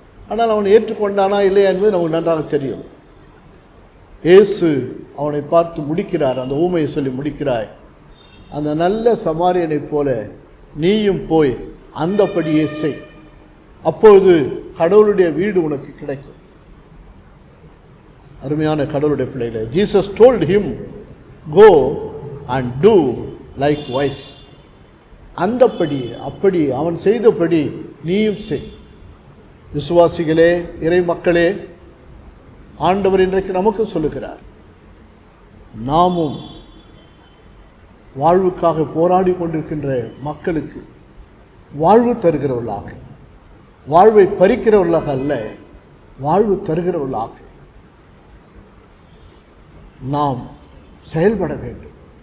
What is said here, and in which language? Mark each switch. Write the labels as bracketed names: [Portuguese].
[Tamil] ஆனால் அவன் ஏற்றுக்கொண்டானா இல்லையா என்பது நமக்கு நன்றாக தெரியும். இயேசு அவனை பார்த்து முடிக்கிறார், அந்த ஊமையை சொல்லி முடிக்கிறாய், அந்த நல்ல சமாரியனைப் போல நீயும் போய் அந்தபடியே செய், அப்பொழுது கடவுளுடைய வீடு உனக்கு கிடைக்கும். அருமையான கடவுளுடைய பிள்ளைகளே, [English] Jesus told him, go and do likewise. [Tamil] அந்தபடி அப்படி அவன் செய்தபடி நீயும் செய். விசுவாசிகளே, இறை மக்களே, ஆண்டவர் இன்றைக்கு நமக்கு சொல்லுகிறார், நாமும் வாழ்வுக்காக போராடி கொண்டிருக்கின்ற மக்களுக்கு வாழ்வு தருகிறவர்களாக, வாழ்வை பறிக்கிறவர்களாக அல்ல, வாழ்வு தருகிறவர்களாக நாம் செயல்பட வேண்டும்.